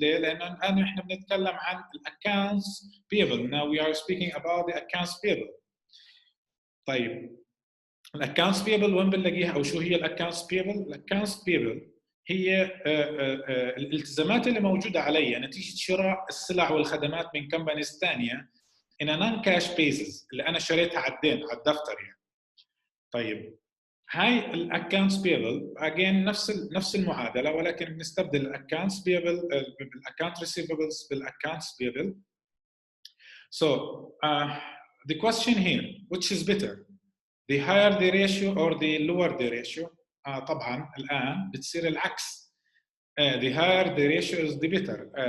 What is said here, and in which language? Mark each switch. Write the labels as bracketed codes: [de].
[ar] ليه؟ لأن الآن إحنا بنتكلم عن accounts payable. [en] Now we are speaking about the accounts payable. [ar] طيب accounts payable وين بنلاقيها أو شو هي accounts payable؟ accounts payable هي الالتزامات اللي موجودة علي نتيجة شراء السلع والخدمات من companies ثانية [en] in a non-cash basis [ar] اللي انا شريتها على الدين على الدفتر يعني. طيب هاي الاكونتس بيبل again نفس المعادله ولكن بنستبدل الاكونتس بيبل بالاكونت ريسيفبلز بالاكونتس بيبل. [en] So the question here, which is better, the higher the ratio or the lower the ratio? [ar] طبعا الان بتصير العكس. [en] The higher the ratio is the better.